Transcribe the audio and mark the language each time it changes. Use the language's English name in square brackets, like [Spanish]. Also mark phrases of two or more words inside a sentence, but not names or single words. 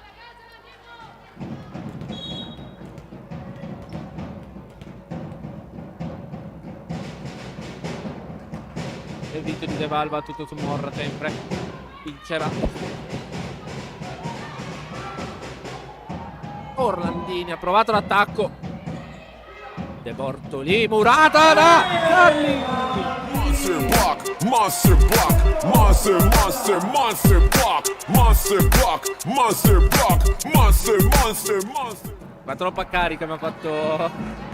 [Italian] Il dito di De Val va tutto su Morra sempre. Vincerà Orlandini, ha provato l'attacco. De Bortoli, murata da Carli. [English] Monster block, monster block, monster, monster, monster block, monster block, monster block, monster, monster, monster. [Italian] Ma troppa carica mi ha fatto.